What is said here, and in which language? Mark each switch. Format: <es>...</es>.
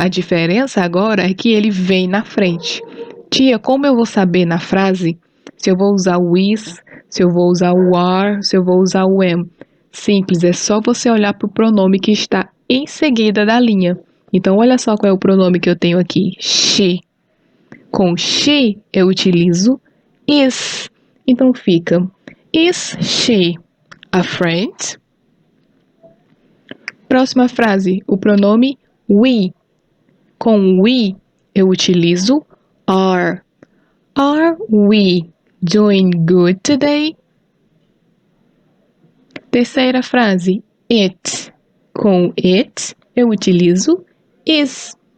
<pt>A diferença agora é que ele vem na frente. Tia, como eu vou saber na frase se eu vou usar o is, se eu vou usar o are, se eu vou usar o am? Simples, é só você olhar para o pronome que está em seguida da linha. Então, olha só qual é o pronome que eu tenho aqui, she. Com she, eu utilizo is.</pt> <en>Então, fica, is she a friend?</en> <pt>Próxima frase, o pronome we. Com we, eu utilizo are.</pt> <en>Are we doing good today?</en> <pt>Terceira frase, it. Com it, eu utilizo is.</pt>